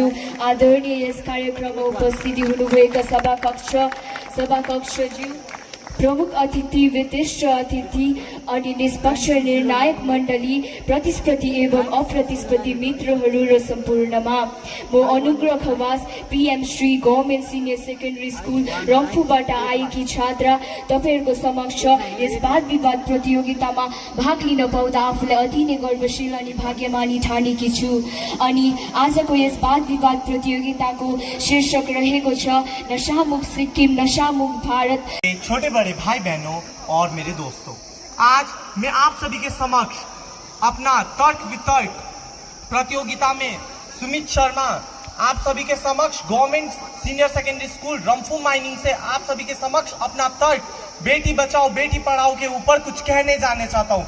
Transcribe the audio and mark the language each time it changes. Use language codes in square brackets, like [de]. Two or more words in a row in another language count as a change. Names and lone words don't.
[ne] आदरणीय यस कार्यक्रममा उपस्थिति हुनुभएका सभाकक्षज्यू, प्रमुख अतिथि, विशिष्ट अतिथि अनि निष्पक्ष निर्णायक मण्डली, प्रतिस्पर्धी एवं अप्रतिस्पर्धी मित्रहरू र सम्पूर्णमा म अनुग्रह खवास, पीएम श्री गभर्नमेन्ट सिनियर सेकेन्डरी स्कुल रम्फूबाट आएकी छात्रा तपाईहरुको समक्ष यस वाद विवाद प्रतियोगितामा भाग लिन पाउँदा आफूलाई अति नै गर्वशील अनि भाग्यमानी ठानेकी छु। अनि आजको यस वाद विवाद प्रतियोगिताको शीर्षक रहेको छ नशामुक्त सिक्किम, नशामुक्त भारत। [hi] छोटे बड़े भाई बहनों और मेरे दोस्तों, आज मैं आप सभी के समक्ष अपना तर्क वितर्क प्रतियोगिता में सुमित शर्मा आप सभी के समक्ष गवर्नमेंट सीनियर सेकेंडरी स्कूल रम्फू माइनिंग से आप सभी के समक्ष अपना तर्क बेटी बचाओ बेटी पढ़ाओ के ऊपर कुछ कहने जाने चाहता हूं।